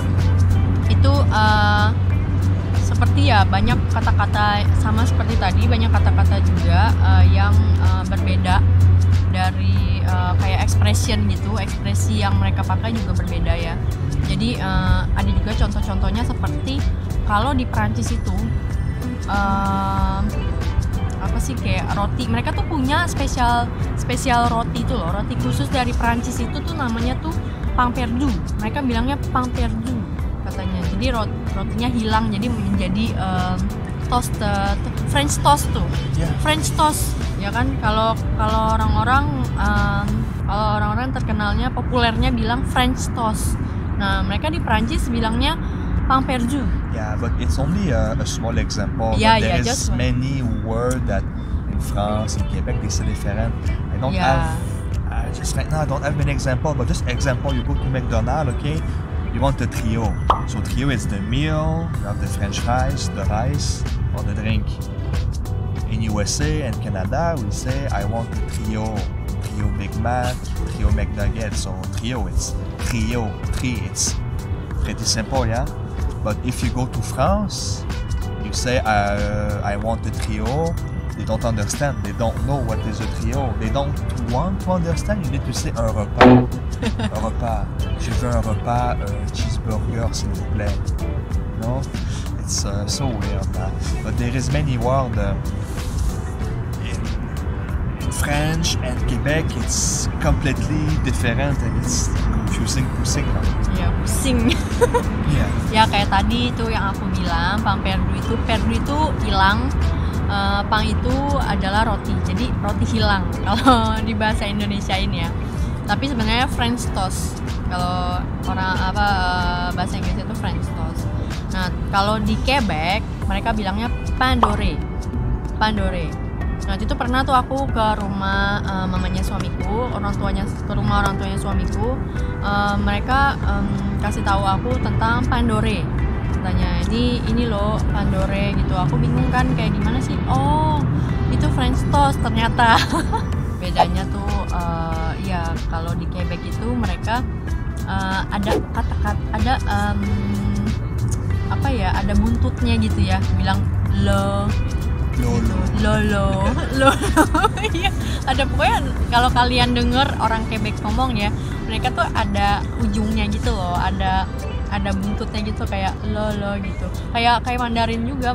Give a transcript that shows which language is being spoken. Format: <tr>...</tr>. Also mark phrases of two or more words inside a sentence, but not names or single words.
<id>itu seperti ya banyak kata-kata sama seperti tadi, banyak kata-kata juga yang berbeda dari kayak expression gitu, ekspresi yang mereka pakai juga berbeda ya. Jadi ada juga contoh-contohnya seperti kalau di Prancis itu apa sih, kayak roti, mereka tuh punya spesial roti itu loh, roti khusus dari Prancis itu tuh namanya tuh</id> <fr>pain perdu.</fr> <id>Mereka bilangnya</id> <fr>pain perdu</fr> <id>katanya. Jadi rotinya hilang jadi menjadi toast,</id> <en>French toast</en> <id>tuh.</id> <en>Yeah. French toast</en> <id>ya kan, kalau orang-orang terkenalnya populernya bilang</id> <en>French toast.</en> <id>Nah, mereka di Prancis bilangnya</id> <fr>pain perdu.</fr> <en>Yeah, but it's only a small example. Yeah, but there yeah, is just one. many words that in France, in Quebec, they say different. I don't Yeah. have, just right now, I don't have many example, but just example, you go to McDonald's, okay? You want a trio. So trio is the meal, you have the French fries, the rice, or the drink. In USA and Canada, we say, I want a trio. Trio Big Mac, trio McNuggets. So trio, it's trio, three, it's pretty simple, yeah? But if you go to France, you say, I want a trio. They don't understand. They don't know what is a trio. They don't want to understand. You need to say</en> <fr>un repas. Un repas. Je veux un repas, cheeseburger, s'il vous plaît.</fr> <en>No? It's so weird. But there is many words in French and Quebec. It's completely different and it's confusing.</en> <id>Ya, pusing.</id> <en>Yeah.</en> <id>Ya kayak tadi itu yang aku bilang,</id> <fr>pain perdu</fr> <id>itu hilang. Pang itu adalah roti, jadi roti hilang kalau di bahasa Indonesia ini ya. Tapi sebenarnya</id> <en>French toast,</en> <id>kalau bahasa Inggris itu</id> <en>French toast.</en> <id>Nah kalau di Quebec mereka bilangnya</id> <fr>pain doré.</fr> <id>Nah itu pernah tuh aku ke rumah mamanya suamiku, ke rumah orang tuanya suamiku. Mereka kasih tahu aku tentang</id> <fr>pain doré.</fr> <id>Katanya ini loh</id> <fr>pain doré</fr> <id>gitu. Aku bingung kan kayak gimana sih, oh itu</id> <en>French toast</en> <id>ternyata. Bedanya tuh ya kalau di Quebec itu mereka ada kata-kata, ada buntutnya gitu ya, bilang lo iya, ada pokoknya kalau kalian denger orang Quebec ngomong ya, mereka tuh ada ujungnya gitu loh, ada buntutnya gitu, kayak lo gitu, kayak Mandarin juga.</id>